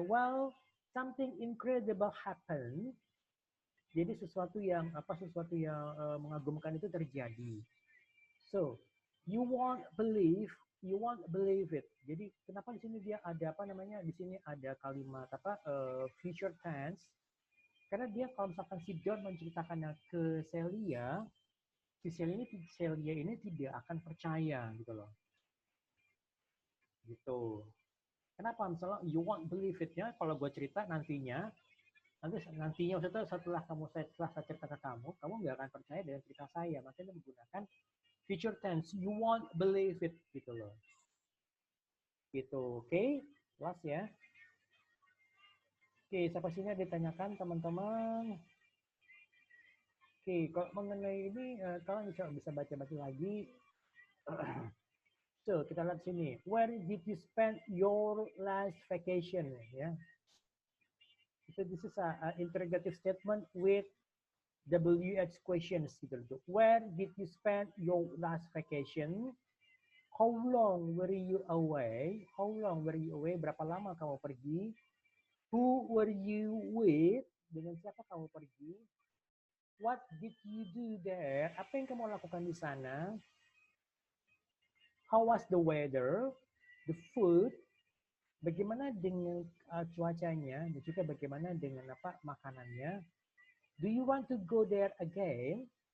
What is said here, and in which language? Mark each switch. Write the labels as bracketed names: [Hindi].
[English] Well, something incredible happened. [Indonesian] Jadi sesuatu yang mengagumkan itu terjadi. [English] So, you won't believe it. [Indonesian] Jadi kenapa di sini dia ada di sini ada kalimat future tense? Karena dia kalau misalkan si Don menceritakannya ke Celia, Celia ini tidak akan percaya gitu loh. Gitu. Kenapa? Misalnya [English] you won't believe it- [Indonesian] nya kalau gue cerita nantinya maksudnya setelah saya cerita ke kamu nggak akan percaya dengan cerita saya. Makanya menggunakan future tense. [English] You won't believe it [Indonesian] gitu loh. Gitu. Oke? Jelas ya? Oke, sampai sini ditanyakan teman-teman. Oke, kalau mengenai ini kalian bisa baca-baca lagi. So, kita lihat sini. [English] Where did you spend your last vacation? Ya. So, this is an interrogative statement with WH questions gitu. Where did you spend your last vacation? How long were you away? How long were you away? [Indonesian] Berapa lama kamu pergi? [English] Who were you with? [Indonesian] Dengan siapa kamu pergi? [English] What did you do there? [Indonesian] Apa yang kamu lakukan di sana? [English] How was the weather? The food? [Indonesian] Bagaimana dengan cuacanya? Dan juga bagaimana dengan makanannya? [English] Do you want to go there again?